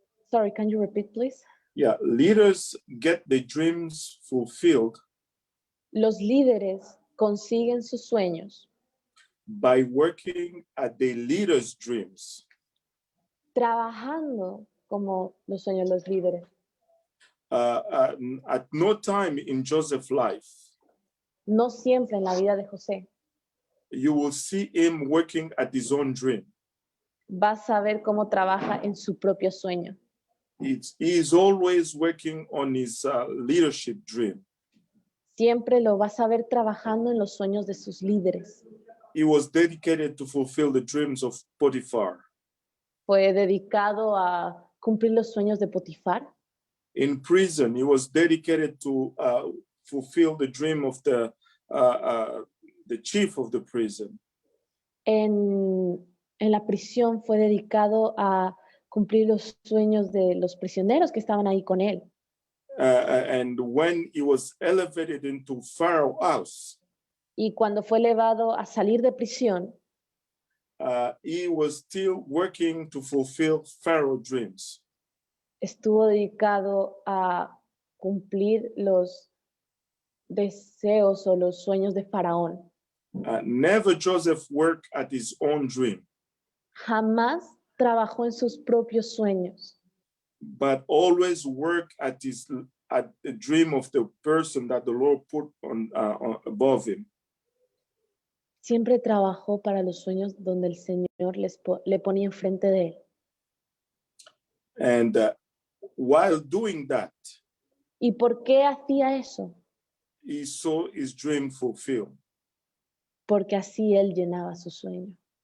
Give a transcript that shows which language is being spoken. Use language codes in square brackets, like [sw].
[en] Sorry, can you repeat, please? Yeah, leaders get the dreams fulfilled [es] Los líderes consiguen sus sueños [en] by working at the leaders' dreams. [es] trabajando como los sueños de los líderes. [en] At no time in Joseph's life, [es] No siempre en la vida de José [en] you will see him working at his own dream. [es] vas a ver cómo trabaja en su propio sueño. [en] He is always working on his leadership dream. [es] Siempre lo vas a ver trabajando en los sueños de sus líderes. [en] He was dedicated to fulfill the dreams of Potiphar. [es] Fue dedicado a cumplir los sueños de Potifar. [en] In prison, he was dedicated to fulfill the dream of the chief of the prison. [es] En la prisión fue dedicado a cumplir los sueños de los prisioneros que estaban ahí con él. [en] And when he was elevated into Pharaoh's house, [es] Y cuando fue elevado a salir de prisión, [en] he was still working to fulfill Pharaoh's dreams. [es] estuvo dedicado a cumplir los deseos o los sueños de Faraón. [en] Never Joseph worked at his own dream, [es] Jamás trabajó en sus propios sueños, [en] but always worked at the dream of the person that the Lord put above him. [es] siempre trabajó para los sueños donde el Señor le ponía enfrente de él. [en] And while doing that, [es] ¿Y por qué hacía eso? [en] he saw his dream fulfilled. [es] Porque así él llenaba su sueño.